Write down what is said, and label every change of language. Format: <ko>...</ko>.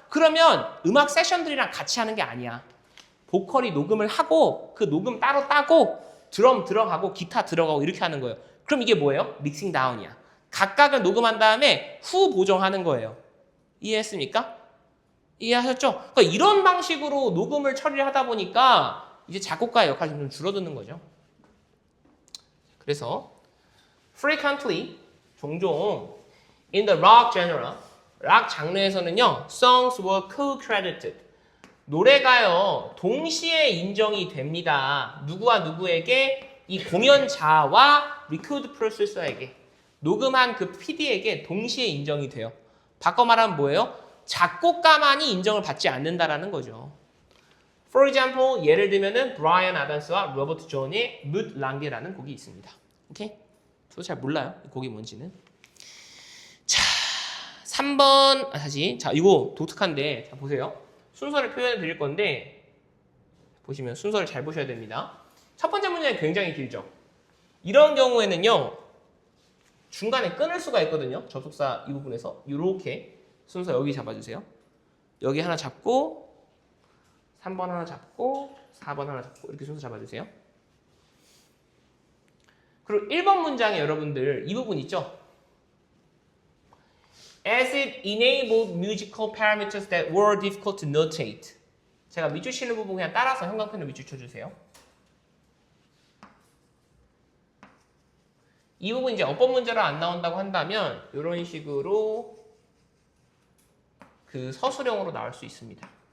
<ko>그러면 음악 세션들이랑 같이 하는 게 아니야. 보컬이 녹음을 하고 그 녹음 따로 따고 드럼 들어가고 기타 들어가고 이렇게 하는 거예요. 그럼 이게 뭐예요? 믹싱 다운이야. 각각을 녹음한 다음에 후 보정하는 거예요. 이해했습니까? 이해하셨죠? 그러니까 이런 방식으로 녹음을 처리를 하다 보니까 이제 작곡가의 역할이 좀 줄어드는 거죠.</ko> <en>그래서 frequently</en> <ko>종종</ko> <en>in the rock genre</en> <ko>락 장르에서는요</ko> <en>songs were co-credited</en> <ko>노래가요 동시에 인정이 됩니다. 누구와 누구에게? 이 공연자와 리코드 프로세서에게, 녹음한 그 PD에게 동시에 인정이 돼요. 바꿔 말하면 뭐예요? 작곡가만이 인정을 받지 않는다라는 거죠.</ko> <en>For example,</en> <ko>예를 들면은 브라이언 아담스와 로버트 존의 Mood Lange라는 곡이 있습니다. 오케이? 저도 잘 몰라요. 이 곡이 뭔지는. 자, 3번 다시. 자, 이거 독특한데 자 보세요. 순서를 표현해 드릴 건데 보시면 순서를 잘 보셔야 됩니다. 첫 번째 문제는 굉장히 길죠. 이런 경우에는요. 중간에 끊을 수가 있거든요. 접속사 이 부분에서 이렇게 순서 여기 잡아주세요. 여기 하나 잡고 3번 하나 잡고 4번 하나 잡고 이렇게 순서 잡아주세요. 그리고 1번 문장에 여러분들 이 부분 있죠?</ko> <en>As it enabled musical parameters that were difficult to notate.</en> <ko>제가 밑줄 치는 부분 그냥 따라서 형광펜으로 밑줄 쳐주세요. 이 부분 이제 어법 문제로 안 나온다고 한다면 이런 식으로 그 서술형으로 나올 수 있습니다.</ko>